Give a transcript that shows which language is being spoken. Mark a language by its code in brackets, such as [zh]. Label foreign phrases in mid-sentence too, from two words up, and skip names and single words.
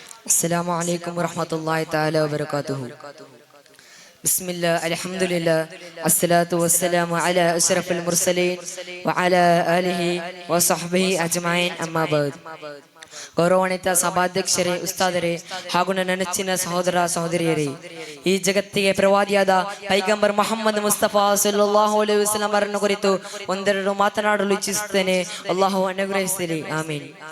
[ar] السلام عليكم ورحمة الله تعالى وبركاته. بسم الله الحمد لله الصلاة والسلام على أشرف المرسلين وعلى آله وصحبه أجمعين أما بعد. [kn] ಗೌರವಾನ್ವಿತ ಸಭಾಧ್ಯಕ್ಷರೇ, ಉಸ್ತಾದರೇ ಹಾಗೂ ನನ್ನ ನೆಚ್ಚಿನ ಸಹೋದರ ಸಹೋದರಿಯರೇ, ಈ ಜಗತ್ತಿಗೆ ಪ್ರವಾದಿಯಾದ ಪೈಗಂಬರ್ ಮೊಹಮ್ಮದ್ ಮುಸ್ತಫಾ [ar] صلى الله عليه وسلم [kn] ಅವರನ್ನು ಕುರಿತು ಒಂದೆರಡು ಮಾತನಾಡಲು ಇಚ್ಛಿಸುತ್ತೇನೆ. ಅಲ್ಲಾಹು ಅನುಗ್ರಹಿಸಲಿ, ಆಮೀನ್.